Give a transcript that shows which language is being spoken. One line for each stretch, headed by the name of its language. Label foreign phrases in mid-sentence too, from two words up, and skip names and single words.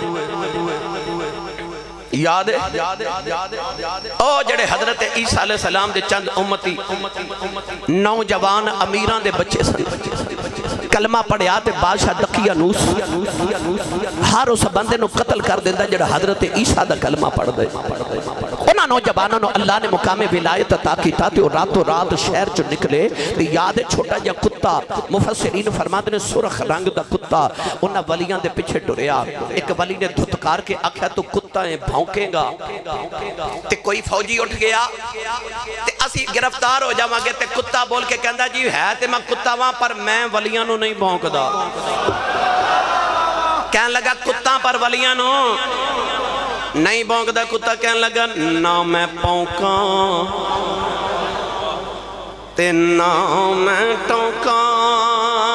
Punjabi: یاد ہے او جڑے حضرت عیسیٰ علیہ السلام دے چند امتی نوجوان امیران دے بچے سے کلمہ پڑھے آتے بادشاہ دقیانوس ہر اس بندے نو قتل کر دیندہ جڑا حضرت عیسیٰ دا کلمہ پڑھ دے. انہاں نوجوانوں نو اللہ نے مقام ولایت عطا کی تھا تے راتوں رات شہر چو نکلے تے یاد ہے چھوٹا جا کتا
Urdu: مفسرین فرماتے
Punjabi: نے سرخ رنگ دا کتا انہاں ولیاں دے پیچھے ٹریا. ایک ولی نے دھتکار کے آکھیا تو کتا ہے بھونکے گا تے کوئی فوجی اٹھ گیا تے اسی گرفتار ہو جاواں گے تے کتا بول کے کہندا جی ہے تے میں کتا وہاں پر میں ولیاں نو نہیں بھونکدا. کہنے لگا کتا پر ولیاں نو نہیں بھونکدا. کتا کہنے لگا نہ میں پونکاں تے نہ میں ٹونکاں